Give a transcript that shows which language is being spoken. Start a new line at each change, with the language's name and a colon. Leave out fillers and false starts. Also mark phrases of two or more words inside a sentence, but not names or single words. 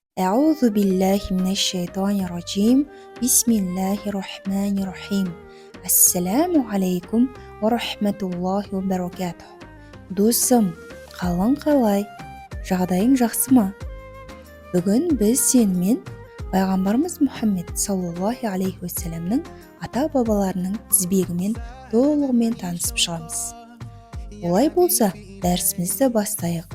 Arabic: أعوذ بالله من الشيطان الرجيم بسم الله الرحمن الرحيم السلام عليكم ورحمة الله وبركاته.
Kazakh: Досым, қалың қалай? Жағдайың жақсы ма? Бүгін біз сенімен пайғамбарымыз Мұхаммед
Arabic: صلى الله عليه وسلمның
Kazakh: ата-бабаларының тізбегімен толығымен танысып шығамыз. Олай болса, дәрісімізді бастайық.